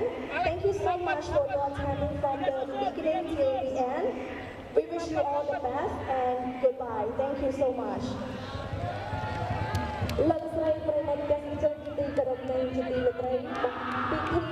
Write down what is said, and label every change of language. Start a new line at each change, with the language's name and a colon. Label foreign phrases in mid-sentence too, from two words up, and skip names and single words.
English: Thank you so much for your attending from the beginning till the end. We wish you all the best and goodbye. Thank you so much.
Khmer: លោកស្រីប្រិយមិត្តទេសចរជាទីគោរពនិងជាទីមេត្រីពិធី